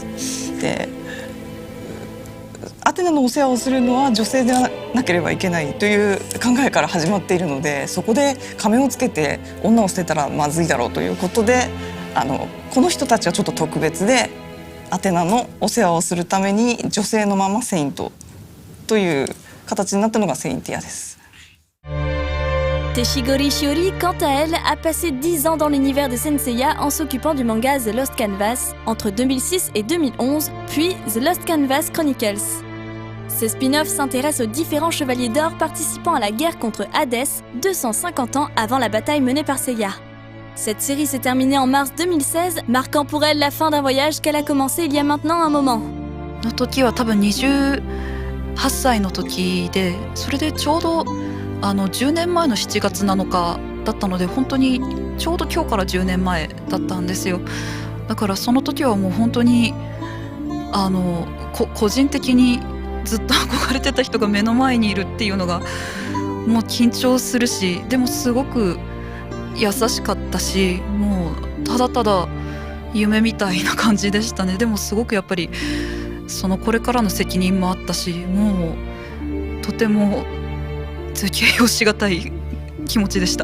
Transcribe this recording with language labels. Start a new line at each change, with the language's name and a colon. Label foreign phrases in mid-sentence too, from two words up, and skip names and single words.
Japanese: で、アテナのお世話をするのは女性でなければいけないという考えから始まっているので、そこで仮面をつけて女を捨てたらまずいだろうということで、この人たちはちょっと特別で、アテナのお世話をするために女性のままセイントという形になったのがセインティアです。
French: Teshigori Shiori, quant à elle, a passé 10 ans dans l'univers de Saint Seiya en s'occupant du manga The Lost Canvas entre 2006 et 2011, puis The Lost Canvas Chronicles. Ce spin-off s'intéresse aux différents chevaliers d'or participant à la guerre contre Hadès 250 ans avant la bataille menée par Seiya. Cette série s'est terminée en mars 2016, marquant pour elle la fin d'un voyage qu'elle a commencé il y a maintenant un moment.
Japanese: の時は多分28歳の時で、それでちょうど10年前の7月7日だったので、本当にちょうど今日から10年前だったんですよ。だからその時はもう本当に個人的にずっと憧れてた人が目の前にいるっていうのがもう緊張するし、でもすごく優しかったし、もうただただ夢みたいな感じでしたね。でもすごくやっぱりこれからの責任もあったし、もうとても形容しがたい気持ちでした。